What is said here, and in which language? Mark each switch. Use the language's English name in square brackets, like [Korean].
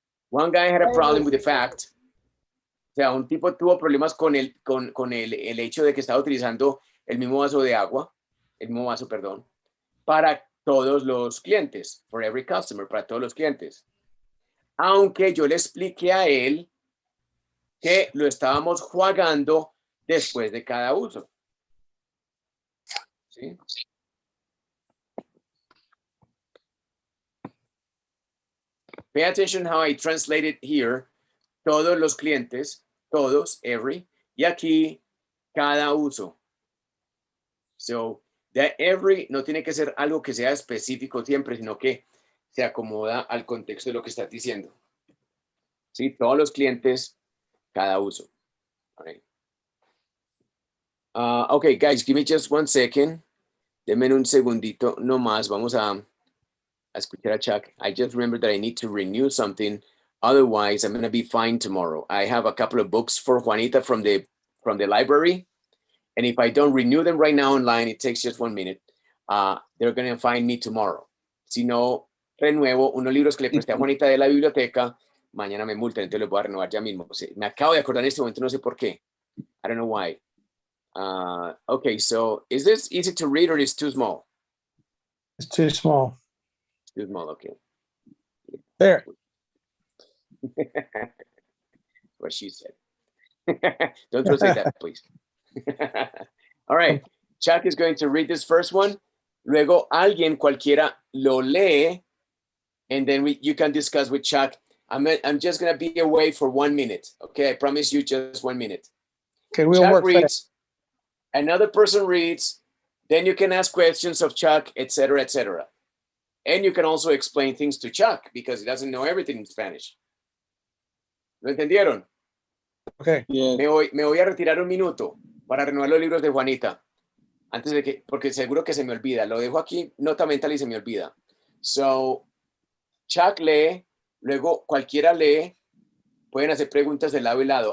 [English] One guy had a problem with the fact. [Spanish] O sea, un tipo tuvo problemas con el hecho de que estaba utilizando el mismo vaso de agua, el mismo vaso, perdón, para todos los clientes, [English] for every customer, [Spanish] para todos los clientes. Aunque yo le expliqué a él que lo estábamos jugando después de cada uso. ¿Sí? [English] Pay attention how I translated here. [Spanish] Todos los clientes, todos, every, y aquí cada uso. So, that every no tiene que ser algo que sea específico siempre, sino que se acomoda al contexto de lo que estás diciendo. Sí, todos los clientes, cada uso. [English] All right. Okay, guys, give me just 1 second. [Spanish] Denme un segundito nomás. Vamos a escuchar a Chuck. [English] I just remembered that I need to renew something. Otherwise, I'm going to be fine tomorrow. I have a couple of books for Juanita from the library. And if I don't renew them right now online, it takes just 1 minute. They're going to find me tomorrow. [Spanish] Si no renuevo unos libros que le presté a Juanita de la biblioteca, mañana me multan, entonces los voy a renovar ya mismo. Me acabo de acordar en este momento, no sé por qué. [English] I don't know why. Okay, so is this easy to read or is too small? It's too small. Too small, okay. There. What she said. Don't say that, please. All right, Chuck is going to read this first one. [Spanish] Luego alguien cualquiera lo lee, [English] and then you can discuss with Chuck. I'm just gonna be away for 1 minute. Okay, I promise you just 1 minute. Okay, we'll Chuck work reads, fast. another person reads, then you can ask questions of Chuck, etc., etc. And you can also explain things to Chuck because he doesn't know everything in Spanish. [Spanish] ¿Lo entendieron? [English] Okay. Yes. [Spanish] Me voy a retirar 1 minuto para renovar los libros de Juanita. Antes de que, porque seguro que se me olvida. Lo dejo aquí, nota mental y se me olvida. So, Chuck lee, luego cualquiera lee. Pueden hacer preguntas de lado y lado.